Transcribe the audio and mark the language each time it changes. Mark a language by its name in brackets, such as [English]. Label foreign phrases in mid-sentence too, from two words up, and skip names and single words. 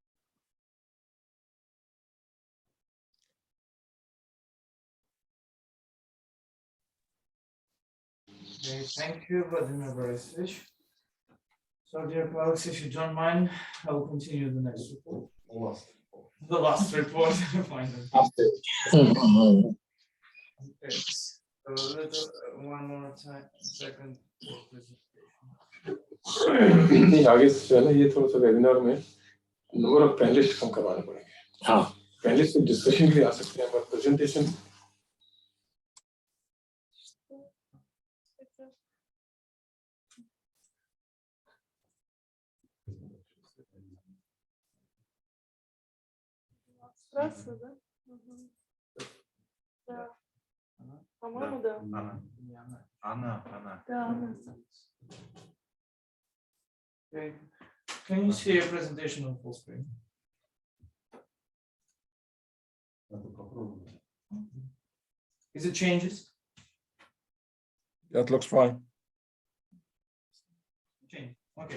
[English] Okay, thank you, Vladimir Borisovich. So, dear colleagues, if you don't mind, I will continue the next report. The last report. Finally. Okay. So, one more time, second. [Hindi] आगे से ना ये थोड़ा सा वेबिनार में [English] number of panelist [Hindi] कम करवाने पड़ेंगे। हाँ, [English] panelist discussion [Hindi] के लिए आ सकते हैं, पर प्रेजेंटेशन [Russian] Здравствуй, да? Да. По-моему, да. Anna. Да, Анна. [English] Okay. Can you see a presentation on full screen? Is it changes? That looks fine. Okay.